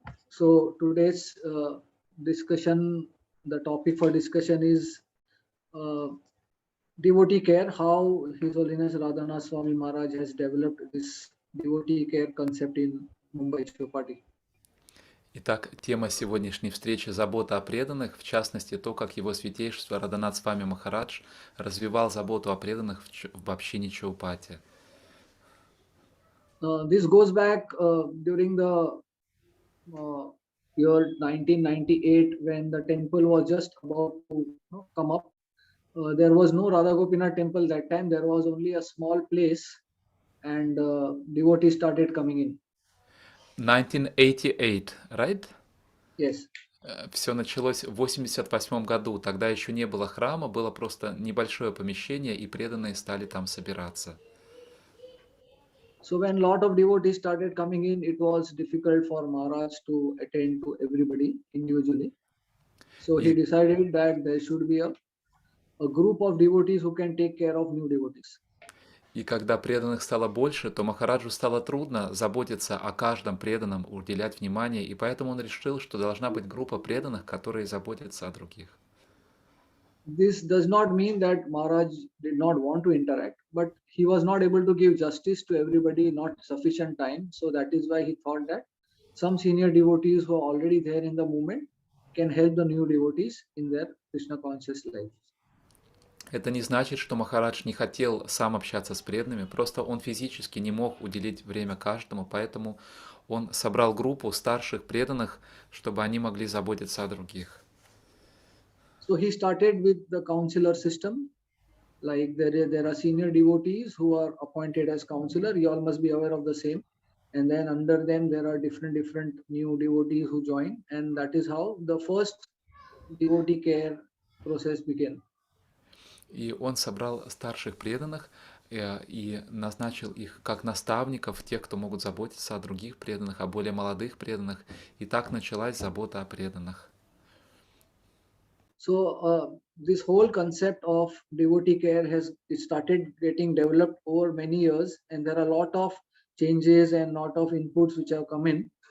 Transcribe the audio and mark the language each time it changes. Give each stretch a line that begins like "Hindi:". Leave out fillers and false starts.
English: So today's discussion, the topic for discussion is uh, devotee care, how His Holiness Radhanath Swami Maharaj has developed this devotee care concept in Mumbai Chowpatty.
Russian: Итак, тема сегодняшней встречи — забота о преданных, в частности, то, как его святейшество Радханатх Свами Махарадж развивал заботу о преданных в общине Чаупати.
English: This goes back during the year 1998, when the temple was just about to come up. There was no Radha Gopinath temple that time. There was only a small place, and devotees started coming in. 1988, right? Yes.
Russian: Все началось в 1988 году. Тогда еще не было храма, было просто небольшое помещение, и преданные стали там собираться.
English: So when a lot of devotees started coming in, it was difficult for Maharaj to attend to everybody individually. So he decided that there should be a group of devotees who can take care of new devotees.
Russian: И когда преданных стало больше, то Махараджу стало трудно заботиться о каждом преданном, уделять внимание, и поэтому он решил, что должна быть группа преданных, которые заботятся о других.
English: This does not mean that Maharaj did not want to interact, but he was not able to give justice to everybody, not sufficient time. So that is why he thought that some senior devotees who are already there in the movement can help the new devotees in their Krishna conscious life.
Russian: Это не значит, что Махарадж не хотел сам общаться с преданными, просто он физически не мог уделить время каждому, поэтому он собрал группу старших преданных, чтобы они могли заботиться о других.
English: So he started with the counselor system. Like there are senior devotees who are appointed as counselor. You all must be aware of the same. And then under them there are different new devotees who join, and that is how the first devotee care process began.
Russian: И он собрал старших преданных и назначил их как наставников, тех, кто могут заботиться о других преданных, о более молодых преданных. И так началась забота о преданных.
English: So this whole concept of devotee care has started getting developed over many years, and there are a lot of changes and lot of inputs which have come in.